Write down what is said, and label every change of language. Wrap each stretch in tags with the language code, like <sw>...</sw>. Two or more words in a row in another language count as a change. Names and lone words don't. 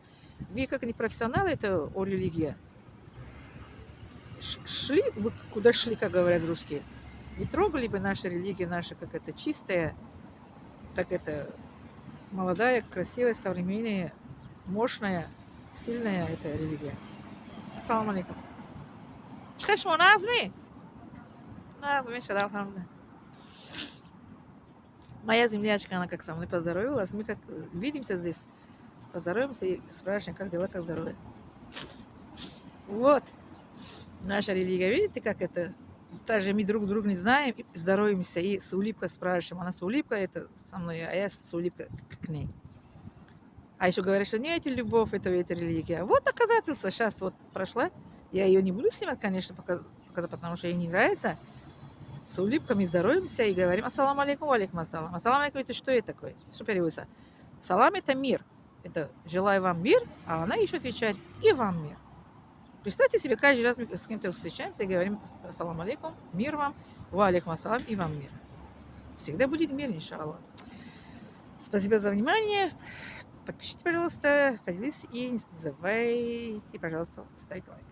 <ru>Вы как не профессионалы, это о религии. Шли, вы куда шли, как говорят русские, не трогали бы нашу религию, наша как это чистая, так это молодая, красивая, современная, мощная, сильная эта религия.</ru> <ar>السلام عليكم.</ar> <tg>Хешмо назми? Назми, шадалхамда.</tg> <ru>Моя землячка, она как со мной поздоровалась. Мы как видимся здесь, поздороваемся и спрашиваем, как дела, как здоровье. Вот. Наша религия, видите, как это? Даже мы друг друга не знаем, и здороваемся и с улыбкой спрашиваем. Она с улыбкой это со мной, а я с улыбкой к ней. А еще говорят, что нет, любовь, это религия. Вот доказательство. Сейчас вот прошла. Я ее не буду снимать, конечно, показать, потому что ей не нравится. С улыбками здороваемся и говорим</ru> <ar>السلام عليكم عليكم السلام. السلام عليكم,</ar> <ru>это что это такое? Что переводится? Салам это мир. Это желаю вам мир, а она еще отвечает и вам мир. Представьте себе, каждый раз мы с кем-то встречаемся и говорим</ru> <ar>السلام عليكم,</ar> <ru>мир вам,</ru> <ar>وعليكم السلام</ar> <ru>и вам мир. Всегда будет мир, иншаллах. Спасибо за внимание. Подпишитесь, пожалуйста, поделитесь и не забывайте, пожалуйста, ставить лайк.</ru>